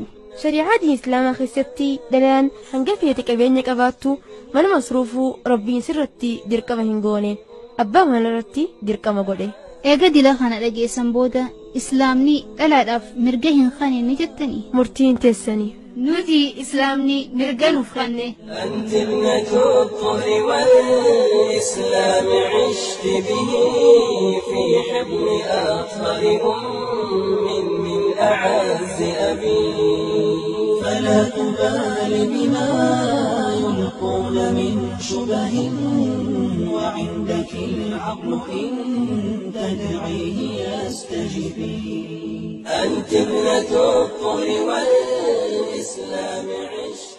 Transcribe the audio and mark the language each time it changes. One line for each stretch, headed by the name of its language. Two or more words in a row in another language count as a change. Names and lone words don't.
Oromo: Shari'aa diin islaamaa keessatti dhalaan hanga feete qabeenya qabaattu mana masruufuu rabbiin sirratti dirqama hin goone abbaa manarratti dirqama godhe. Eega dila kana dhageessan booda islaamni dhalaadhaaf mirga hin kennine jettanii murtiin teessanii. nuti islaamni mirga nuuf kenne.
Arabic: أنت ابنة الطهر والإسلام عشت به في حضن أطهر من أعز أبي فلا تبال بما يلقون من شبه وعندك العقل إن تدعيه يستجيبي أنت ابنة الطهر والإسلام عشت